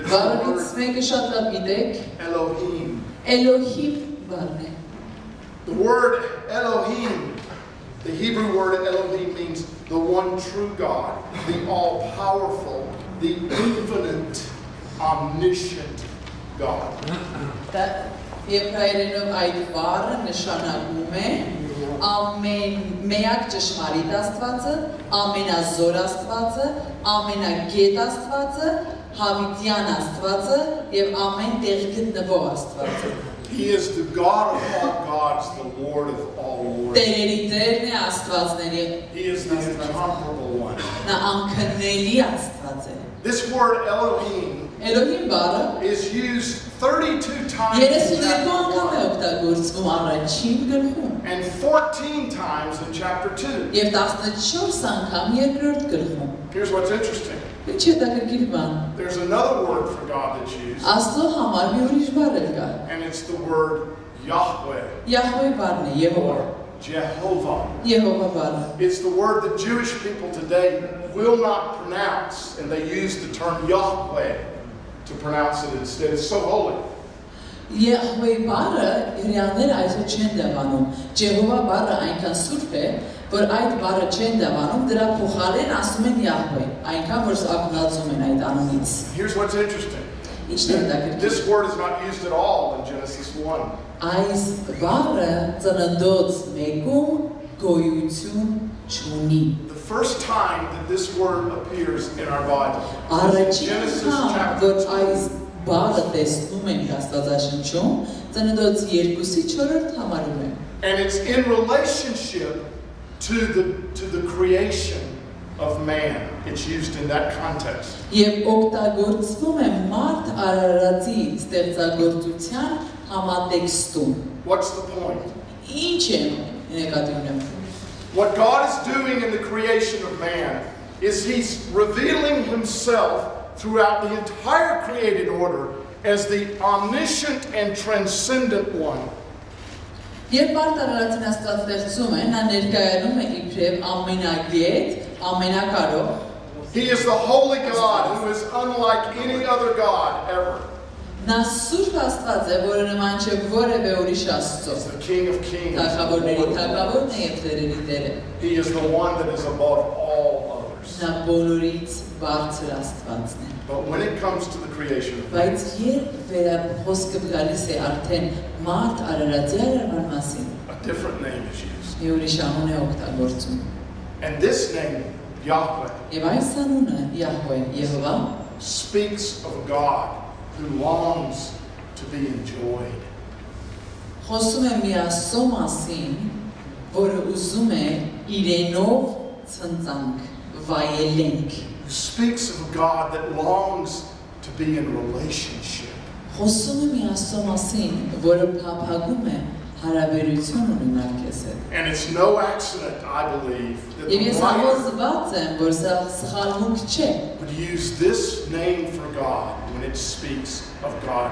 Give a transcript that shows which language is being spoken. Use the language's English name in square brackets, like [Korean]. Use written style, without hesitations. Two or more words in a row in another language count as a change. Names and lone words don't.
[English] It's the word Elohim. The word Elohim, the Hebrew word Elohim, means the one true God, the all-powerful, the infinite, omniscient God. [Armenian] Ամենմեակ ճշմարիտ Աստվածը, ամենազոր Աստվածը, ամենագետ Աստվածը, հավիտյան Աստվածը եւ ամեն տեղ գտնվող Աստվածը. [English] He is the God of all gods, the Lord of all lords. He is the incomparable one. This word Elohim is used 32 times in chapter 1 and 14 times in chapter 2. Here's what's interesting. There's another word for God that's used. And it's the word Yahweh. Jehovah. [Armenian] Եհովա բառը։ [English] It's the word that Jewish people today will not pronounce, and they use the term Yahweh to pronounce it instead. It's so holy. [Armenian] Եհովայի բառը հրեաները այսօր չեն դավանում։ Ջեհովա բառը այնքան սուրբ է, որ այդ բառը չեն դավանում, դրա փոխարեն ասում են Յահվե, այնքան որ ակնածում են այդ անունից։ [English] Here's what's interesting. This word is not used at all in Genesis 1. [Armenian] Այս բառը ծննդոց մեկում գոյություն չունի։ [English] The first time that this word appears in our Bible is in Genesis chapter 2. [Armenian] Բառը տեսնում ենք Աստվածաշունչում, ծննդոց 2-4 համարում են։ [English] And it's in relationship to the creation of man. It's used in that context. [Armenian] Եվ օգտագործվում է մարդ արարածի ստեղծագործության համատեքստում։ [English] What's the point? [Armenian] Ինչ է նկատի ունեմ։ [English] What God is doing in the creation of man is He's revealing Himself throughout the entire created order as the omniscient and transcendent one. [Armenian] Երբ մարդ արարածին Աստված ստեղծում է, նա ներկայանում է իբրև ամենագետ, ամենակարող։ [English] He is the holy God who is unlike any other God ever. [Armenian] Նա սուրբ Աստված է, որը նման չէ որևէ ուրիշ Աստծո։ [English] He's the King of Kings. [Armenian] Թագավորների թագավորն է եւ տերերի տերը։ [English] He is the one that is above all others. [Armenian] Նա բոլորից բարձր Աստվածն է։ [English] But when it comes to the creation of man, [Armenian] Բայց երբ խոսքը գալիս է արդեն մարդ արարածի արարման մասին, [English] a different name is used. [Armenian] մի ուրիշ անուն է օգտագործում։ [English] And this name, Yahweh, [Armenian] Եվ այս անունը Յահվե, Եհովա, [English] speaks of a God who longs to be enjoyed. [Armenian] խոսում է մի Աստծո մասին, որը ուզում է իրենով ցնծանք, վայելենք։ [English] Who speaks of a God that longs to be in relationship. [Armenian] Խոսում է մի Աստծո մասին, որը փափագում է հարաբերություն ունենալ քեզ հետ։ [English] And it's no accident, I believe, that [Armenian] Եվ [English] the [Armenian] ես [English] writer [Armenian] համոզված եմ, որ սա սխալմունք չէ, [English] would use this name for God when it speaks of God.